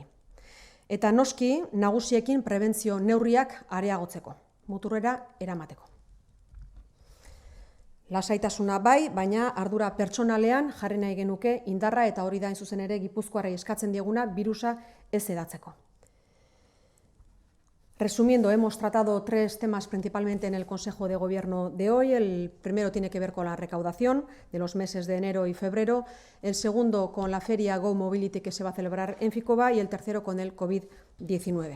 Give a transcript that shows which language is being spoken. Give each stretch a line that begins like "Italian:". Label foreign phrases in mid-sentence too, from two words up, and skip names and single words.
Basque: Eta noski, nagusiekin prebentzio neurriak areagotzeko, muturrera eramateko. Lasaitasuna bai, baina ardura pertsonalean jarri nahi genuke indarra, eta hori da hain zuzen ere Gipuzkoarrei eskatzen dieguna birusa ez edatzeko.
Spanish: Resumiendo, hemos tratado tres temas principalmente en el Consejo de Gobierno de hoy. El primero tiene que ver con la recaudación de los meses de enero y febrero, el segundo con la feria Go Mobility que se va a celebrar en Ficoba y el tercero con el COVID-19.